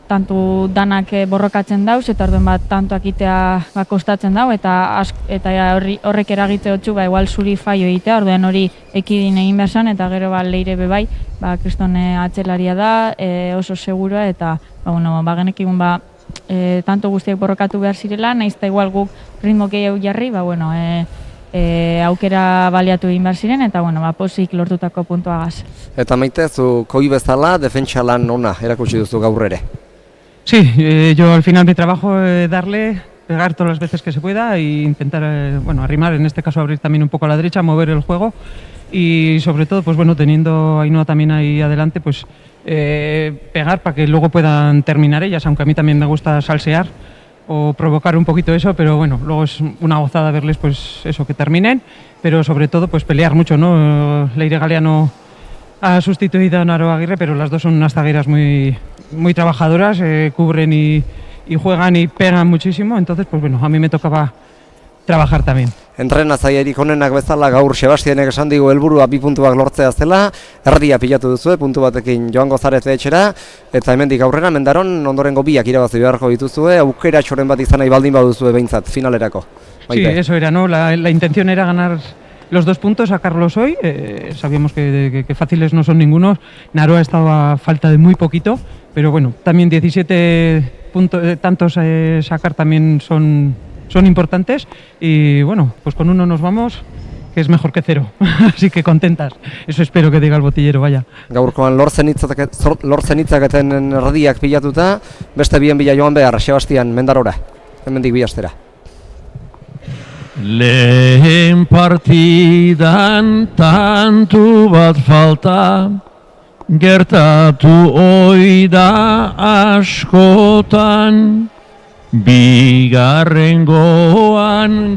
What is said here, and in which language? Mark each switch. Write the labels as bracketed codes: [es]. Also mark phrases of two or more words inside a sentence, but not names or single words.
[eu] tantu danak borrokatzen dauz, eta orduen tantoak itea kostatzen dau, eta horrek eragitze hotzu, igual zuri faio egitea, orduen hori ekidin egin behar zan, eta gero Leire bebai, kriston atzelaria da, oso segura, eta genekikun tanto guztiak borrokatu behar zirela, nahiz eta igual guk ritmo gehiago jarri, aukera baliatu egin behar ziren, eta bueno, pozik lortutako puntuagaz. Eta Maite, zu koi bezala defentsa lan ona erakutsi duzu gaur ere. [es] Sí, yo al final mi trabajo es darle, pegar todas las veces que se pueda e intentar, arrimar, en este caso abrir también un poco a la derecha, mover el juego y sobre todo, pues bueno, teniendo a Ainhoa también ahí adelante, pues pegar para que luego puedan terminar ellas, aunque a mí también me gusta salsear o provocar un poquito eso, pero bueno, luego es una gozada verles pues eso, que terminen, pero sobre todo pues pelear mucho, ¿no? Leire Galeano ha sustituido a Naro Aguirre, pero las dos son unas zagueras muy trabajadoras, cubren y juegan y pegan muchísimo, entonces pues bueno, a mí me tocaba trabajar también. [eu] Entrenatzailerik onenak bezala gaur Sebastianek esan digu helburua 2 puntuak lortzea zela, erdia pilatu duzu, puntu batekin joango zarete etxera, eta hemendik aurrera Mendaron ondorengo 2 irabazi beharko dituzue, aukeratxoren bat izan nahi baldin baduzue behintzat finalerako. [es] Sí, eso era, ¿no? La intención era ganar los 2 puntos, sacarlos hoy. Sabíamos que fáciles no son ninguno. Naroa estaba a falta de muy poquito, pero bueno, también 17 tantos sacar también son importantes y bueno, pues con uno nos vamos, que es mejor que 0, así que contentas. Eso espero que diga el botillero, vaya. [eu] Gaurkoan lortzen hitzaketen erdiak pilatuta, beste bien bila joan behar, Sebastian, Mendarora, hemendik 2 astera. Lehen partidan tantu bat falta, gertatu oida askotan, bigarrengoan